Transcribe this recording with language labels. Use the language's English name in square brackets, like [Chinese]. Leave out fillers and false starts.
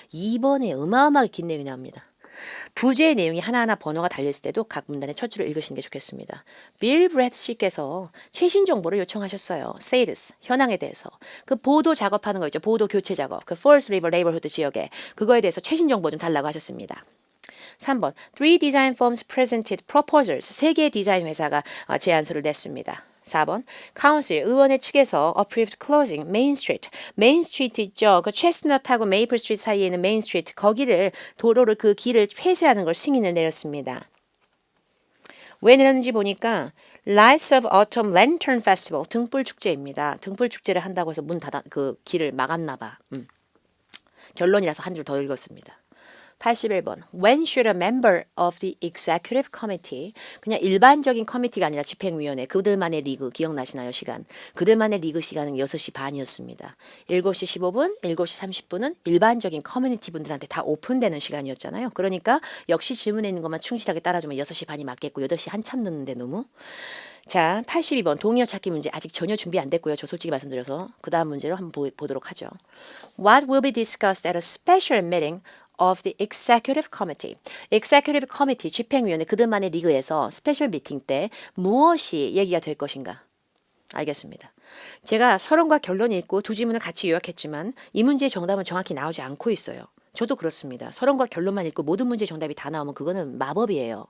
[Korean] 2번에 어마어마하게 긴 내용이 나옵니다. 부제의 내용이 하나하나 번호가 달려있을 때도 각 문단의 첫 줄을 읽으시는 게 좋겠습니다. 빌 브래드 씨께서 최신 정보를 요청하셨어요. 세이드스, 현황에 대해서. 그 보도 작업하는 거 있죠. 보도 교체 작업. 그 Falls River Neighborhood 지역에. 그거에 대해서 최신 정보 좀 달라고 하셨습니다. [English] 3번, Three design firms presented proposals. [Korean] 3개의 디자인 회사가 제안서를 냈습니다. 4번, 카운슬 의원회 측에서 approved closing 메인 스트리트. 메인 스트리트 있죠. 그 체스넛하고 메이플 스트리트 사이에 있는 메인 스트리트 거기를 도로를 그 길을 폐쇄하는 걸 승인을 내렸습니다. 왜 내렸는지 보니까 Lights of Autumn Lantern Festival 등불 축제입니다. 등불 축제를 한다고 해서 문 닫아 그 길을 막았나 봐. 결론이라서 한 줄 더 읽었습니다. 81번. [English] When should a member of the executive committee [Korean] 그냥 일반적인 커미티가 아니라 집행위원회 그들만의 리그 기억나시나요 시간 그들만의 리그 시간은 6시 반이었습니다. 7시 15분 7시 30분은 일반적인 커뮤니티 분들한테 다 오픈되는 시간이었잖아요. 그러니까 역시 질문에 있는 것만 충실하게 따라주면 6시 반이 맞겠고 8시 한참 늦는데 너무 자 82번 동의어 찾기 문제 아직 전혀 준비 안 됐고요. 저 솔직히 말씀드려서 그 다음 문제로 한번 보도록 하죠. [English] What will be discussed at a special meeting of the executive committee. [Korean] executive committee 집행위원회 그들만의 리그에서 스페셜 미팅 때 무엇이 얘기가 될 것인가? 알겠습니다. 제가 서론과 결론이 있고 두 지문을 같이 요약했지만 이 문제의 정답은 정확히 나오지 않고 있어요. 저도 그렇습니다. 서론과 결론만 읽고 모든 문제 정답이 다 나오면 그거는 마법이에요.